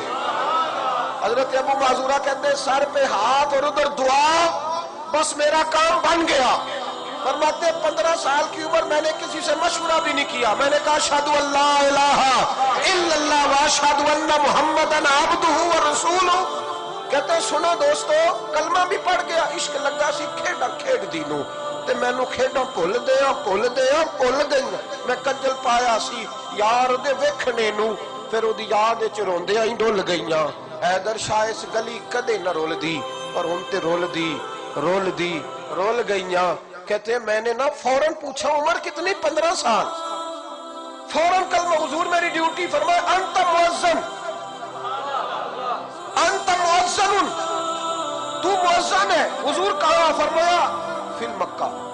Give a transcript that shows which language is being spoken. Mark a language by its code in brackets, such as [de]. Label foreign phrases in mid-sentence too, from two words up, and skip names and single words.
[ur] حضرت ابو معذورہ کہتے ہیں سر پہ ہاتھ اور ادھر دعا، بس میرا کام بن گیا۔ فرماتے ہیں 15 سال کی عمر میں نے کسی سے مشورہ بھی نہیں کیا، میں نے کہا [ar] اشہدو ان لا الہ الا اللہ واشہدو ان محمدًا عبدہ ورسولہ۔ [ur] کہتے ہیں سنو دوستو کلمہ بھی پڑھ گیا، [pa] عشق لگا سی کھیڈا کھیڈ دینوں تے مینوں کھیڈاں بھول گئی، میں کجل پایا سی یار دے ویکھنے نوں، پھر او دی یاد وچ روندیاں ہی ڈل گئیاں۔ حیدر شاہ اس گلی کدے نہ رول دی اور ہن تے رول گئیاں۔ [ur] کہتے ہیں میں نے نا فوراً پوچھا عمر کتنی؟ 15 سال۔ فوراً کلمہ حضور میری ڈیوٹی، فرمایا [ar] انت مؤذن، انت مؤذن، [ur] تو مؤذن ہے۔ حضور کہا؟ فرمایا [ar] فی مکہ۔